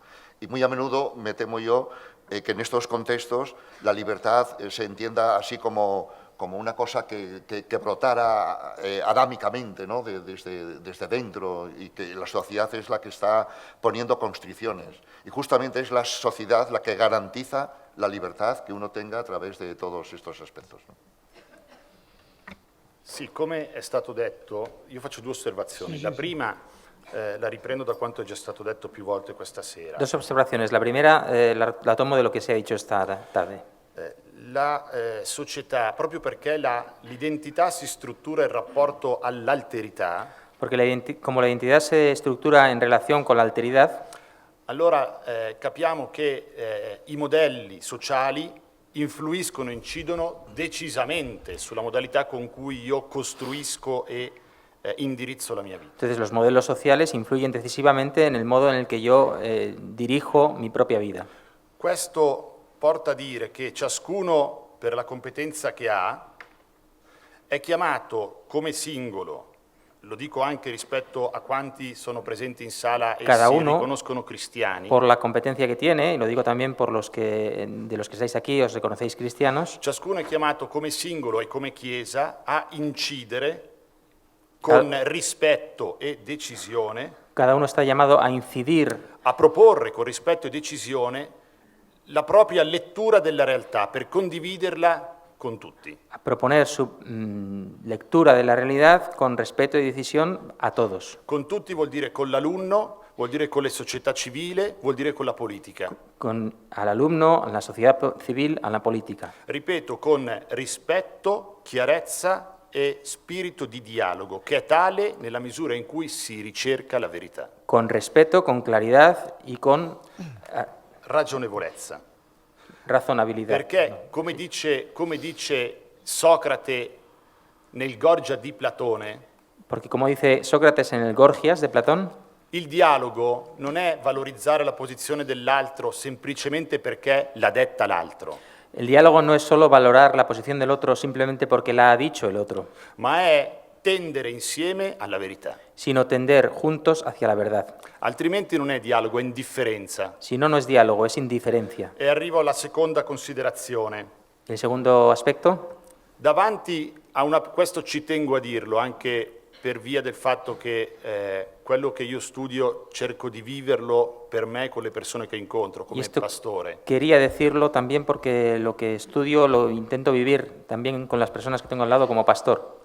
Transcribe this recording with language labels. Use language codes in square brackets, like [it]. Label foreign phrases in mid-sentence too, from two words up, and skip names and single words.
[es] Y muy a menudo me temo yo que en estos contextos la libertad se entienda así como una cosa que brotara adámicamente, ¿no? desde dentro, y que la sociedad es la que está poniendo constricciones. Y justamente es la sociedad la que garantiza la [it] libertà che [es] uno tenga a través de todos estos aspectos, no? [it] Sì, come è stato detto, io faccio due osservazioni. La prima la riprendo da quanto è già stato detto più volte questa sera. [es] Dos observaciones. La primera la tomo de lo que se ha dicho esta tarde. [it] La società, proprio perché l'identità si struttura in rapporto all'alterità, [es] porque como la identidad se estructura en relación con la alteridad, [it] allora capiamo che i modelli sociali influiscono, incidono decisamente sulla modalità con cui io costruisco e indirizzo la mia vita. [es] Entonces los modelos sociales influyen decisivamente en el modo en el que yo dirijo mi propia vida. [it] Questo porta a dire che ciascuno, per la competenza che ha, è chiamato come singolo, lo dico anche rispetto a quanti sono presenti in sala e [es] Cada [it] si [es] uno, [it] riconoscono cristiani. [es] Por la competencia que tiene, y lo digo también por de los que estáis aquí, os reconocéis cristianos. [it] Ciascuno è chiamato come singolo e come Chiesa a incidere con rispetto e decisione. [es] Cada uno está llamado a incidir, [it] a proporre con rispetto e decisione la propria lettura della realtà per condividerla con tutti. [es] A proponer su lectura de la realidad con respeto y decisión a todos. [it] Con tutti vuol dire con l'alunno, vuol dire con la società civile, vuol dire con la politica. [es] Al alumno, a la sociedad civil, a la política. [it] Ripeto, con rispetto, chiarezza e spirito di dialogo, che è tale nella misura in cui si ricerca la verità. [es] Con respeto, con claridad y con [it] ragionevolezza. [es] Razonabilità. [it] Perché, come dice Socrate nel Gorgia di Platone, [es] Porque como dice Sócrates en el Gorgias de Platón, [it] il dialogo non è valorizzare la posizione dell'altro semplicemente perché l'ha detta l'altro, [es] el diálogo no es solo valorar la posición del otro simplemente porque la ha dicho el otro, [it] ma è tendere insieme alla verità. [es] sino tender juntos hacia la verdad. [it] Altrimenti non è dialogo, è indifferenza. [es] Si no, no es diálogo, es indiferencia. [it] E arrivo alla seconda considerazione. [es] El segundo aspecto, [it] Davanti a questo ci tengo a dirlo, anche per via del fatto che quello che io studio cerco di viverlo per me con le persone che incontro, [es] y [it] come [es] esto [it] pastore. [es] quería decirlo también porque lo que estudio lo intento vivir también con las personas que tengo al lado como pastor.